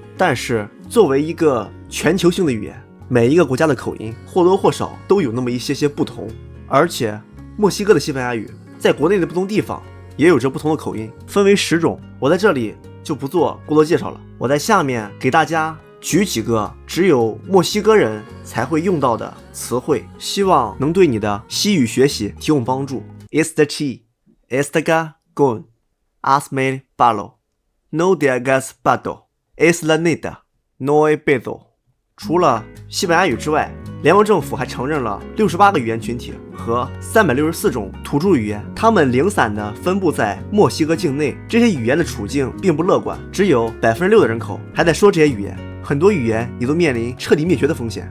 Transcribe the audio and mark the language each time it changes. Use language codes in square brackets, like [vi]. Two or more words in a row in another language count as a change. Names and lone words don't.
[zh] 但是作为一个全球性的语言，每一个国家的口音或多或少都有那么一些不同，而且墨西哥的西班牙语在国内的不同地方也有着不同的口音，分为10种。我在这里就不做过多介绍了，我在下面给大家举几个只有墨西哥人才会用到的词汇，希望能对你的西语学习提供帮助。 [es] Esta chi, esta con, hazme palo, no te hagas pato, es la neta, no hay pedo。 [zh] 除了西班牙语之外，联邦政府还承认了68个语言群体和364种土著语言，它们零散地分布在墨西哥境内。这些语言的处境并不乐观，只有6%的人口还在说这些语言，很多语言也都面临彻底灭绝的风险。